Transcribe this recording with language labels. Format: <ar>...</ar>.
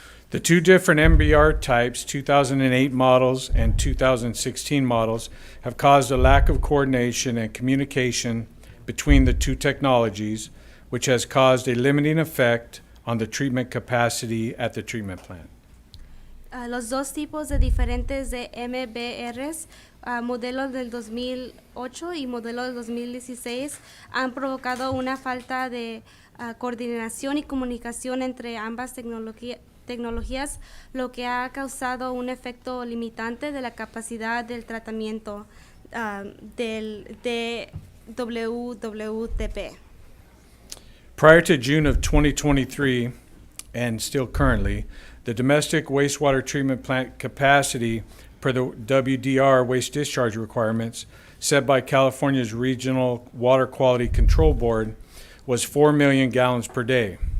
<en>The 2 different MBR types, 2008 models and 2016 models, have caused a lack of coordination and communication between the 2 technologies, which has caused a limiting effect on the treatment capacity at the treatment plant.</en> <es>Los 2 tipos de diferentes de MBRs, modelos del 2008 y modelo del 2016, han provocado una falta de coordinación y comunicación entre ambas tecnologías, lo que ha causado un efecto limitante de la capacidad del tratamiento del WWTP.</es> <en>Prior to June of 2023, and still currently, the domestic wastewater treatment plant capacity per the WDR waste discharge requirements set by California's Regional Water Quality Control Board was 4 million gallons per day.</en>